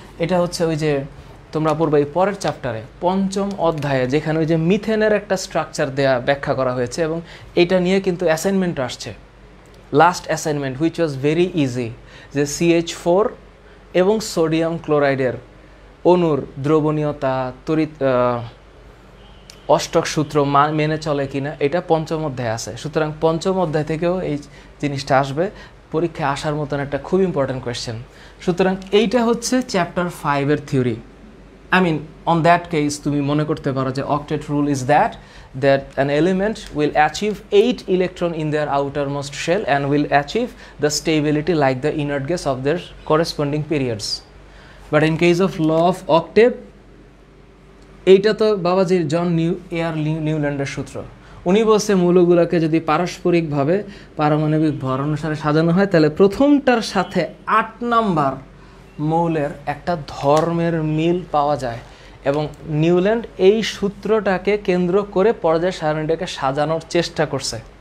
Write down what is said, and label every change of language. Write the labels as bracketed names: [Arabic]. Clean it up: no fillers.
[Bangla] এটা হচ্ছে ওই যে তোমরা পড়বে এই পরের চ্যাপ্টারে 5ম অধ্যায়ে, যেখানে ওই যে মিথেনের একটা স্ট্রাকচার দেয়া ব্যাখ্যা করা হয়েছে, এবং এটা নিয়ে কিন্তু অ্যাসাইনমেন্ট আসছে, last assignment, [English] which was very easy, [Bangla] যে CH4 এবং সোডিয়াম ক্লোরাইডের অণুর দ্রবণীয়তা, তড়িৎ অষ্টক সূত্র মেনে চলে কিনা, এটা 5ম অধ্যায়ে আছে। সুতরাং 5ম অধ্যায় থেকেও এই জিনিসটা আসবে, পরীক্ষায় আসার মতন একটা খুব ইম্পর্টেন্ট কোয়েশ্চেন। সুতরাং এইটা হচ্ছে chapter 5-এর theory. [English] I mean, on that case [Bangla] তুমি মনে করতে পারো যে [English] Octet rule is that an element will achieve 8 electron in their outermost shell and will achieve the stability like the inert gas of their corresponding periods. But in case of law of octave, [Bangla] এইটা তো বাবাজির নিউল্যান্ডের সূত্র। উনি বলছে মৌলগুলোকে যদি পারস্পরিকভাবে পারমাণবিক ভর অনুসারে সাজানো হয়, তাহলে প্রথমটার সাথে 8 নাম্বার মৌলের একটা ধর্মের মিল পাওয়া যায়, এবং নিউল্যান্ড এই সূত্রটাকে কেন্দ্র করে পর্যায় সারণীটাকে সাজানোর চেষ্টা করছে।